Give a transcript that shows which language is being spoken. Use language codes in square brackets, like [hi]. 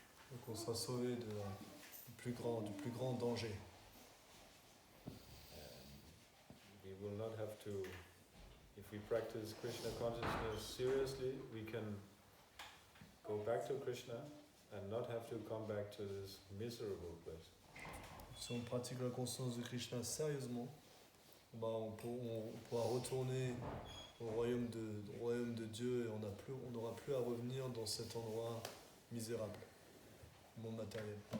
[fr] Donc on sera sauvé du plus grand danger. [en] We will not have to, if we practice Krishna consciousness seriously, we can go back to Krishna and not have to come back to this miserable place. [fr] Si on pratique la conscience de Krishna sérieusement, on pourra retourner au royaume de Dieu et on n'aura plus à revenir dans cet endroit misérable, le monde matériel.